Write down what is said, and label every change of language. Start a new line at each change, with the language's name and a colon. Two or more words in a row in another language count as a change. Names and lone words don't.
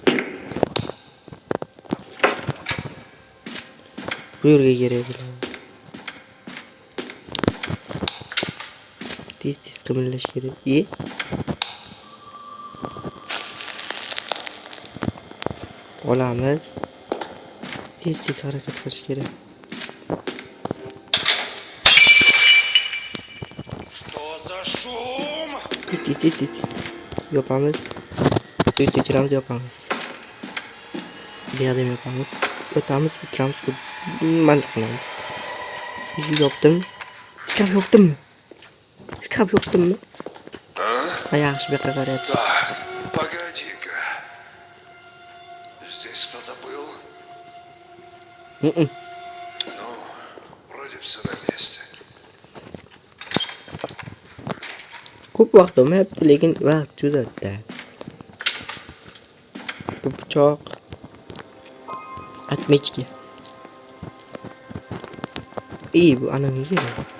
Uzbek: Bu yerga kerak bular. Tez qimirlash kerak. Olamiz. Tez harakat qilish kerak.
Russian: Что за шум?
Uzbek: Tez. Yopamiz. Suyu tekiramiz, yopamiz. Bu yerda yopamiz. O'tamiz, bitiramiz. Mana qilamiz. Yopdim. Shkaf yopdimmi? Shkaf yopdimmi? Yaxshi bu yoqqa qarayapti.
Russian: Так, погоди-ка. Здесь кто-то был? Ну, вроде все на месте.
Uzbek: Ko'p vaqt olmayapti, lekin vaqt cho'zadi. Bu pichoq. Atmechki. Bu ananga kerak.